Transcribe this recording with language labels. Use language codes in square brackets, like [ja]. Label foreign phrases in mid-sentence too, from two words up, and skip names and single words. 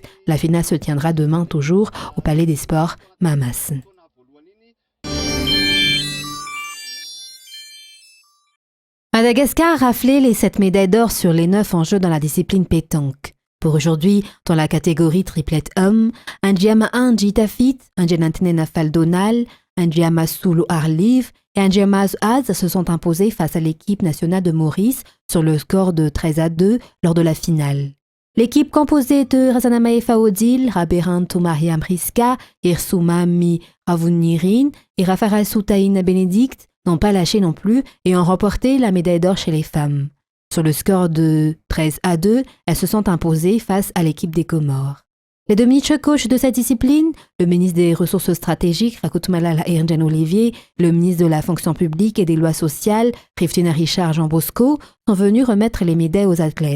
[fr] La finale se tiendra demain toujours au Palais des Sports Mahamasina. Madagascar a raflé les 7 médailles d'or sur les 9 en jeu dans la discipline pétanque. Pour aujourd'hui, dans la catégorie triplette homme, Andiama Njitafit, Anjanantine Faldonal, Andiama Sulu Arliv et Andiama Az se sont imposés face à l'équipe nationale de Maurice sur le score de 13-2 lors de la finale. L'équipe composée de Razanamae Faodil, Raberan Tomariam Riska, Irsumami Ravunirin et Rafara Soutaïna Bénédicte n'ont pas lâché non plus et ont remporté la médaille d'or chez les femmes. Sur le score de 13-2, elles se sont imposées face à l'équipe des Comores. Les deux ministres coachs de cette discipline, le ministre des Ressources stratégiques, Rakutmalala Ernjan Olivier, le ministre de la Fonction publique et des lois sociales, Riftina Richard Jean Bosco, sont venus remettre les médailles aux athlètes.